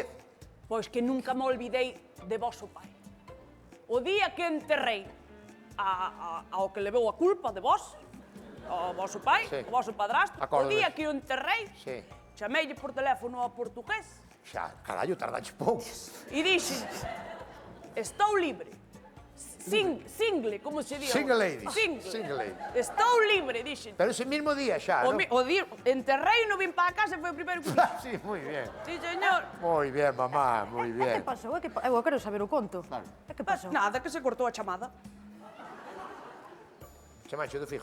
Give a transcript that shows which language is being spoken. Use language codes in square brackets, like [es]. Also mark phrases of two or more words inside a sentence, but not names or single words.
[gl] Pois que nunca me olvidei de vosso pai. O día que enterrei ao que levou a culpa de vos, ao voso pai, Sí. o voso padrasto, o Acórdame. día que o enterrei, Sí. chameille por teléfono ao portugués Xa, carallo, tardaches pouco. e dixe, estou libre. Single, como se di? [en] Single lady. [gl] Single. [en] Single lady. [gl] Estou libre, dixe. Pero [es] ese mismo [gl] día xa, non? O día, enterrei, non vin para casa, foi o primeiro que dixo. Sí, moi bien. Sí, señor. Moi bien, mamá, moi que bien. pasou? Eu quero saber o conto. Claro. Que pasou? Nada, que se cortou a chamada. Chamaxe do fijo.